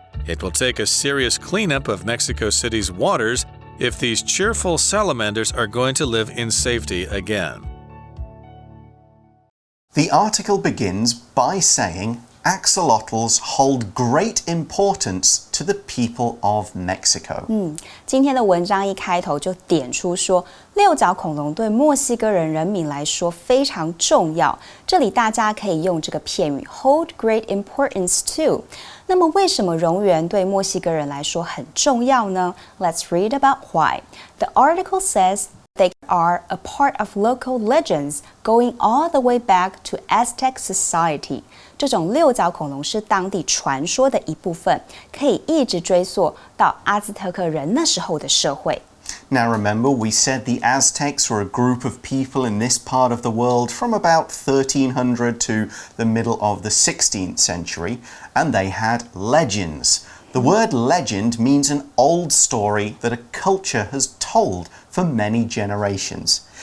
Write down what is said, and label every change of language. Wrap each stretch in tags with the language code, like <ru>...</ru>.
<en>It will take a serious cleanup of Mexico City's waters if these cheerful salamanders are going to live in safety again. The article begins by saying axolotls hold great importance to the people of Mexico.</en> <zh>今天的文章一开头就点出说，六角恐龙对墨西哥人民来说非常重要。这里大家可以用这个片语 hold great importance to。那么为什么蝾螈对墨西哥人来说很重要呢？</zh> <en>Let's read about why. The article says they are a part of local legends going all the way back to Aztec society.</en> <zh>这种六角恐龙是当地传说的一部分，可以一直追溯到阿兹特克人那时候的社会。</zh> <en>Now remember, we said the Aztecs were a group of people in this part of the world from about 1300 to the middle of the 16th century, and they had legends. The word legend means an old story that a culture has told for many generations.</en>